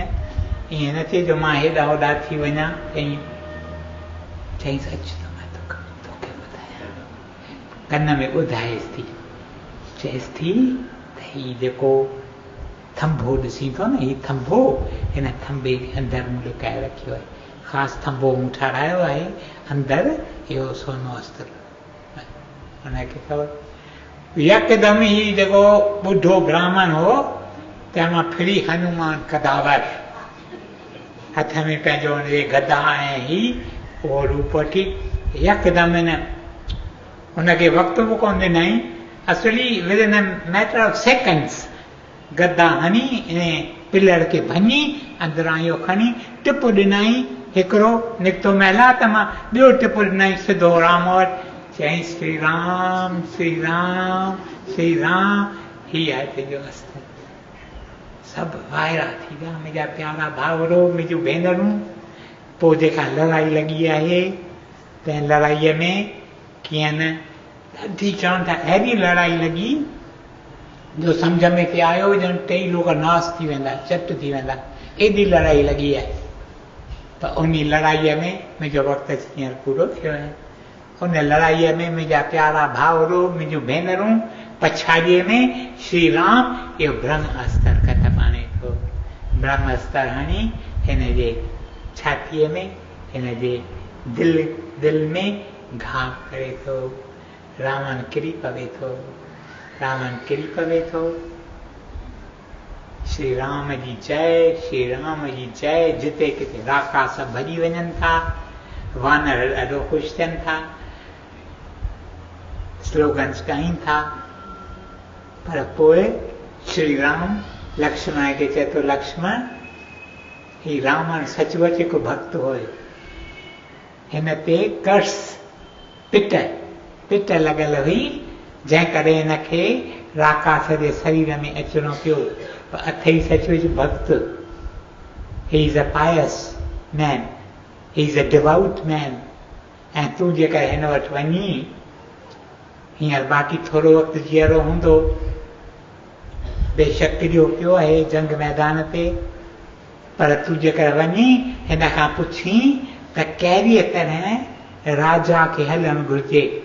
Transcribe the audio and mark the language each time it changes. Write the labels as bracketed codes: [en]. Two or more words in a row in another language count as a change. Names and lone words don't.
[sd] ईअं न थिए जो मां हेॾा होॾा थी वञा। चईंसि अच त मां तोखे ॿुधायां, कन में ॿुधाएसि थी, चएसि थी त हीउ जेको थंभो ॾिसी थो न, हीउ थंभो, हिन थंभे जे अंदरि मूं लिकाए रखियो आहे। ख़ासि थंभो मूं ठाराहियो आहे, अंदरि इहो सोनो अस्त्र। हुनखे ख़बर यकदमि ही जेको ॿुढो ब्राह्मण हो, तंहिंमां फिरी हनुमान कदावर हथ में पंहिंजो हुनजे गदा ऐं ही उहो रूप वठी यकदमि हुनखे वक़्तु बि कोन ॾिनई, असली [en] within a matter of seconds [sd] गदा हणी इन पिलर खे भञी अंदरां इहो खणी टिप ॾिनई, हिकिड़ो निकितो महिला त मां ॿियो टिप ॾिनई सिधो राम वटि। चई श्री राम श्री राम श्री राम, ही आहे तुंहिंजो अस्त्र। सभु वाइरा थी विया, मुंहिंजा प्यारा भाउरो, मुंहिंजूं भेनरूं। पोइ जेका लड़ाई लॻी आहे, तंहिं लड़ाईअ में कीअं न ॾाढी चवनि था अहिड़ी लड़ाई लॻी जो सम्झ में पिए आयो ॼण टई लोग नास थी वेंदा, चट थी वेंदा, एॾी लड़ाई लॻी आहे। त उन लड़ाईअ में मुंहिंजो वक़्तु हींअर पूरो थियो आहे। उन लड़ाईअ में मुंहिंजा प्यारा भाउरो, मुंहिंजूं भेनरूं, पछाड़ीअ में श्री राम इहो ब्रह्म अस्त्र कदम आणे थो। ब्रह्म अस्त्र हणी हिन जे छातीअ में, हिन जे दिलि में घाव करे थो। रावण किरी पवे थो, रावण किरी पवे थो। श्री राम जी जय, श्री राम जी जय। जिते किथे राकास भॼी वञनि था, वानर ॾाढो ख़ुशि थियनि था, स्लोगन्स ॻाइनि था। पर पोइ श्री राम लक्ष्मण खे चए थो, लक्ष्मण ही रावण सचुपचु हिकु भक्त हुयो, हिन ते कर्स पिट लॻल हुई, जंहिं करे हिनखे राकास जे शरीर में अचिणो पियो। पर अथई सचुच भक्त। [en] He is a pious man, he is a devout man. [sd] ऐं तूं जेकर हिन वटि वञी, हींअर बाक़ी थोरो वक़्तु जीअरो हूंदो, बेशक किरियो पियो आहे जंग मैदान ते, पर तूं जेकर वञी हिन खां पुछी त कहिड़ीअ तरह राजा खे हलणु घुरिजे।